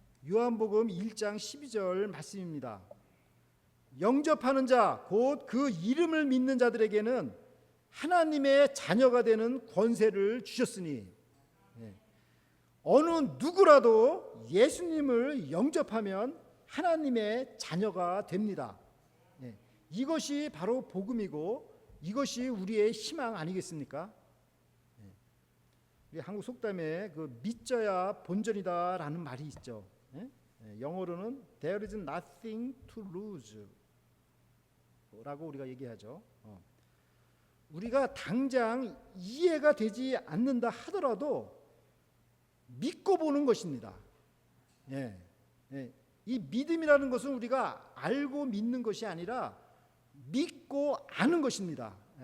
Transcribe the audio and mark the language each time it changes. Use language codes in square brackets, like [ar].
[ko] 요한복음 1장 12절 말씀입니다. 영접하는 자, 곧 그 이름을 믿는 자들에게는 하나님의 자녀가 되는 권세를 주셨으니 어느 누구라도 예수님을 영접하면 하나님의 자녀가 됩니다. 이것이 바로 복음이고 이것이 우리의 희망 아니겠습니까? 한국 속담에 그 믿져야 본전이다라는 말이 있죠. 영어로는 [en] There is nothing to lose [ko] 라고 우리가 얘기하죠. 우리가 당장 이해가 되지 않는다 하더라도 믿고 보는 것입니다. 이 믿음이라는 것은 우리가 알고 믿는 것이 아니라 믿고 아는 것입니다.